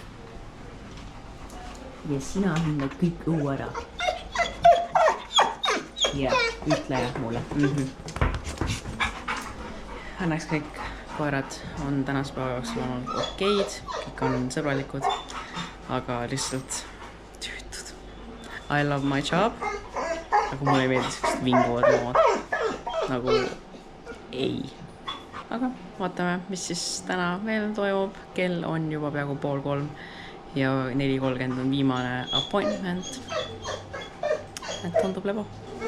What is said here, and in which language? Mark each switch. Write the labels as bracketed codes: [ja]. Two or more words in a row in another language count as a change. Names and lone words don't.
[et] Ja sina hindad kõik õu ära. Ja ütle jah mulle. Õnneks kõik koerad on tänase päeva jooksul olnud okeid, kõik on sõbralikud, aga lihtsalt tüütud. [en] I love my job, [et] aga mulle ei meeldi sellised vinguvad loomad. Nagu ei. Aga vaatame, mis siis täna veel toimub. Kell on juba peaaegu 2:30 ja 4:30 on viimane appointment. Et tundub lebo.